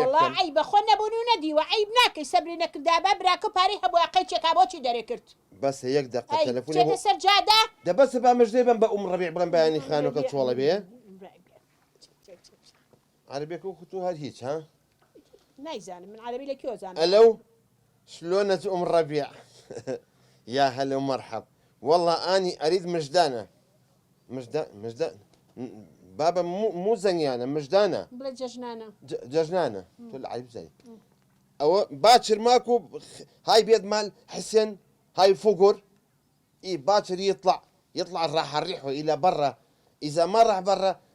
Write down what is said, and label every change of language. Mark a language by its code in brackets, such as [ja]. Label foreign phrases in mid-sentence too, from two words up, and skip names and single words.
[ckb] وەڵڵا عیب بە خۆ نەبوون و نەدیوە عیب ناکەی سەبری نەکردا بە براکە پارەی هەبووە قەیچێکا بۆچی دەرێ کرد بەسە یەک دقە تەلەفۆنی چێتە سەر جادا دەبەسە با مژدەی بم بە ڕەبیع بڵێم بەیانی خانووەکە چۆڵە بێ عەربیەکە وەکو تۆ هەر هیچ ها نایزانم من عەرەبی لە کوێ زانم [ar] ئەلەو شلونك ربيع يا هلا ومرحب والله اني اريد مجدانه مجدان بابا مو زنيانه مجدانه بلا ججنانه ججنانه تقول عيب زي او باكر ماكو هاي بيد مال حسن هاي فقر اي باكر يطلع الراحه الريحه الى برا اذا ما راح برا